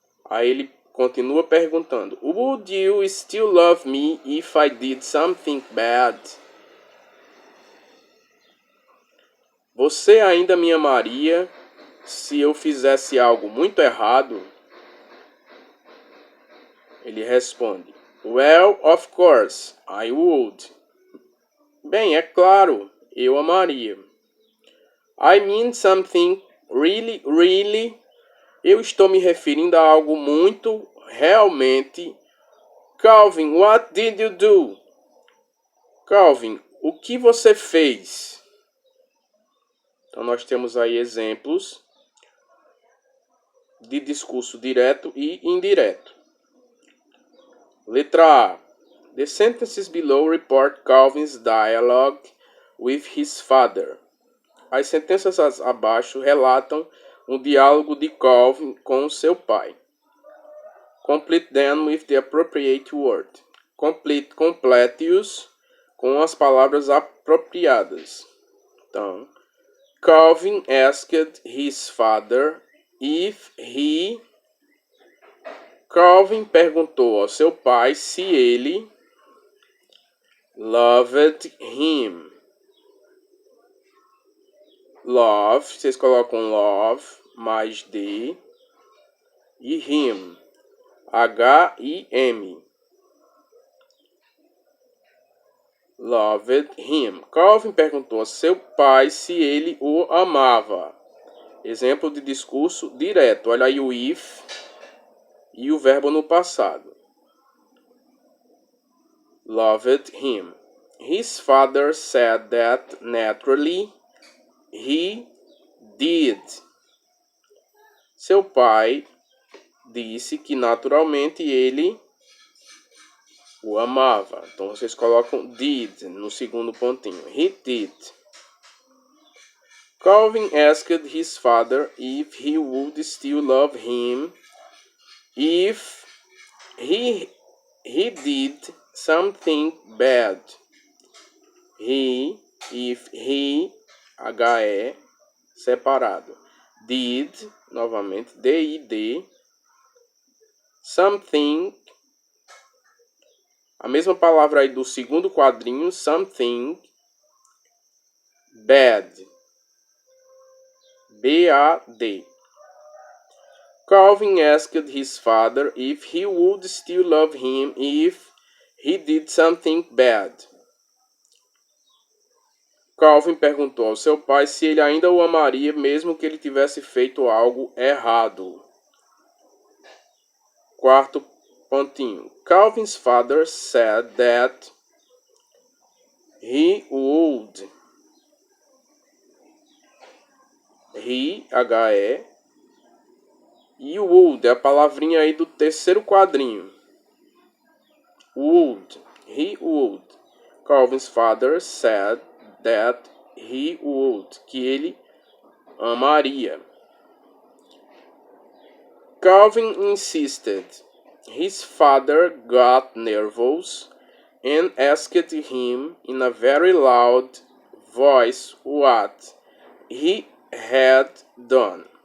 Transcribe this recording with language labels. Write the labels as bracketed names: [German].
[Portuguese] Aí ele continua perguntando: [English] Would you still love me if I did something bad? [Portuguese] Você ainda me amaria se eu fizesse algo muito errado? Ele responde: [English] Well, of course, I would. [Portuguese] Bem, é claro, eu amaria. [English] I mean something really. [Portuguese] Eu estou me referindo a algo muito, realmente. [English] Calvin, what did you do? Calvin, [Portuguese] o que você fez? Então nós temos aí exemplos de discurso direto e indireto. Letra A. [English] The sentences below report Calvin's dialogue with his father. [Portuguese] As sentenças abaixo relatam um diálogo de Calvin com seu pai. [English] Complete them with the appropriate word. [Portuguese] Complete-os com as palavras apropriadas. Então, [English] Calvin asked his father if he... [Portuguese] Calvin perguntou ao seu pai se ele [English] loved him. [Portuguese] Love, vocês colocam love mais D e him, H-I-M. [English] Loved him. [Portuguese] Calvin perguntou ao seu pai se ele o amava. Exemplo de discurso direto. Olha aí o if e o verbo no passado. [English] Loved him. His father said that naturally he did. [Portuguese] Seu pai disse que naturalmente ele o amava. Então vocês colocam did no segundo pontinho. [English] He did. Calvin asked his father if he would still love him if he did something bad. If he, H-E, [Portuguese] separado. Did, novamente, D-I-D. Something, a mesma palavra aí do segundo quadrinho, [English] something bad. B-A-D. Calvin asked his father if he would still love him if he did something bad. [Portuguese] Calvin perguntou ao seu pai se ele ainda o amaria mesmo que ele tivesse feito algo errado. Quarto pontinho. [English] Calvin's father said that he would. He, H-E. [Portuguese] E would é a palavrinha aí do terceiro quadrinho. [English] Would. He would. Calvin's father said that he would. [Portuguese] Que ele amaria. [English] Calvin insisted. His father got nervous and asked him in a very loud voice what he had done.